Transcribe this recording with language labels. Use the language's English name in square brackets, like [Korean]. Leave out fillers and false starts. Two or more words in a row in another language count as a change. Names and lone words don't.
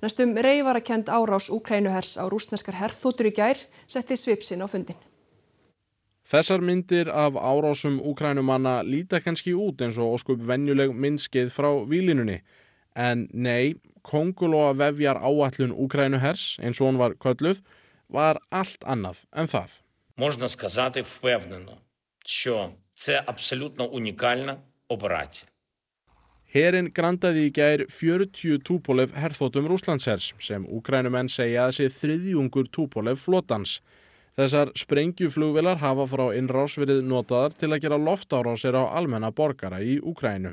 [Icelandic] Næstum reyfarakend árás Úkraínuhers á rússneskar herþotur í gær setti svip sinn á fundinn. Þessar myndir af árásum Úkraínumanna líta kannski út eins og óskup venjuleg myndskeið frá víglínunni. En nei, kóngulóa vefjar áætlun Úkraínuhers, eins og hún var kölluð, var allt annað en það. [Ukrainian] Можна сказати впевнено, що це абсолютно унікальна операція. [Icelandic] Herinn grandaði í gær 40 Tupolev herþotum Rússlandshers sem Úkraínumenn segja að sé þriðjungur Tupolev flotans. Þessar sprengjuflugvélar hafa frá innrás verið notaðar til að gera loftárásir á almenna borgara í Úkraínu.